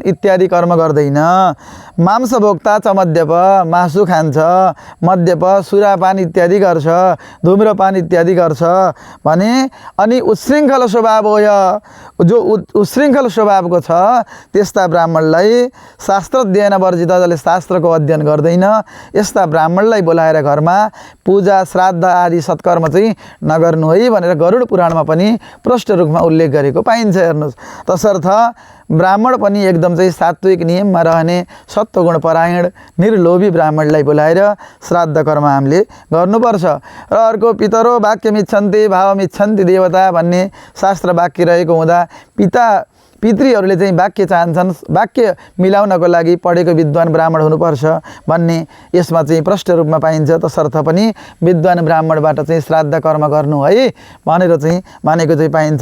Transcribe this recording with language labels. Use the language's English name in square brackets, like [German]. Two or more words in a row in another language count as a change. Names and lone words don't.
[Nepali] इत्यादि कर्म गर्दैन, [Sanskrit] मांसभोक्ता च मद्यप, [Nepali] मासु खान्छ, मद्यप, सुरापान इत्यादि गर्छ, धूम्रपान इत्यादि गर्छ भने अनि उच्छृङ्खल स्वभाव हो, जो उच्छृङ्खल स्वभावको छ त्यस्ता ब्राह्मणलाई [Sanskrit] शास्त्राध्ययन वर्जित, [Nepali] जसले शास्त्रको अध्ययन गर्दैन, यस्ता ब्राह्मणलाई बोलाएर घरमा पूजा श्राद्ध आदि सत्कर्म चाहिँ नगर्नु है भनेर गरुड पुराणमा पनि प्रष्ट रूपमा उल्लेख गरेको पाइन्छ। हेर्नुहोस्, तसर्थ ब्राह्मण पनि एकदम चाहिँ सात्विक नियममा रहने सत्वगुण परायण निर्लोभी ब्राह्मणलाई बोलाएर श्राद्ध कर्म हामीले गर्नुपर्छ। र अर्को [Sanskrit] पितरो वाक्यमिच्छन्ति भावमिच्छन्ति देवता [Nepali] भन्ने शास्त्र वाक्य रहेको हुँदा पितृहरूले चाहिँ वाक्य चाहन्छन्, वाक्य मिलाउनको लागि पढेको विद्वान ब्राह्मण हुनुपर्छ भन्ने यसमा चाहिँ प्रष्ट रूपमा पाइन्छ। तसर्थ पनि विद्वान ब्राह्मणबाट चाहिँ श्राद्ध कर्म गर्नु है भनेर चाहिँ मानेको चाहिँ पाइन्छ।